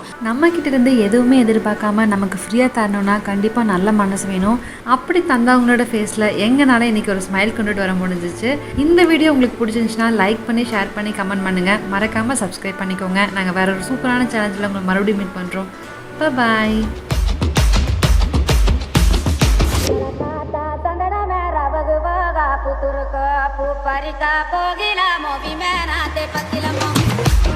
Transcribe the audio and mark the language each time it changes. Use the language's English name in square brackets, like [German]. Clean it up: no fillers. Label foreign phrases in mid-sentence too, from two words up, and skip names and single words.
[Tamil] நம்ம கிட்ட இருந்து எதுவுமே எதிர்பார்க்காம நமக்கு ஃப்ரீயாக தரணும்னா கண்டிப்பாக நல்ல மனசு வேணும். அப்படி தந்தவங்களோட ஃபேஸில் எங்கனால இன்னைக்கு ஒரு ஸ்மைல் கொண்டுட்டு வர முடிஞ்சிச்சு. இந்த வீடியோ உங்களுக்கு பிடிச்சிருந்துச்சுன்னா லைக் பண்ணி, ஷேர் பண்ணி, கமெண்ட் பண்ணுங்கள். மறக்காமல் சப்ஸ்கிரைப் பண்ணிக்கோங்க. நாங்கள் வேற ஒரு சூப்பரான சேலஞ்சில் உங்களை மறுபடியும் மீட் பண்ணுறோம். பாய். पुतुर को पुपरिका पोगिला मोबी में नाते पतिलम